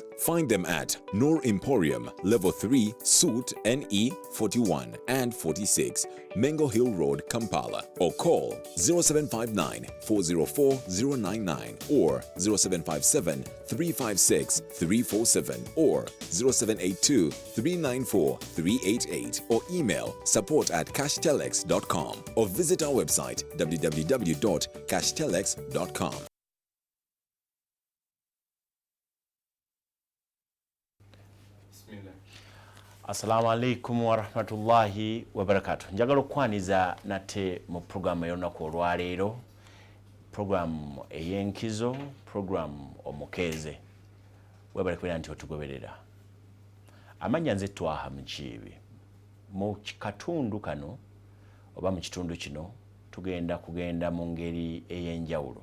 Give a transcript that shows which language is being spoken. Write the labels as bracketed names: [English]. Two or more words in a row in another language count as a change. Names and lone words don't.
[English] Find them at Noor Emporium, Level 3, Suite NE 41 and 46, Mengo Hill Road, Kampala, or call 0759 404 099 or 0757 356 347 or 0782 394 388 or email support@cashtelex.com or visit our website www.cashtelex.com. [Arabic] السلام عليكم ورحمة الله وبركاته. [Ganda] Njagala okwaniza nate mu programu y'olunaku olwaleero, programu ey'enkizo, programu Omukeeze. Webale kubera nti otugoberera. Amanya nze Twaha Mukiibi. Mu katundu kano oba mu kitundu kino kugenda mu ngeri ey'enjawulo.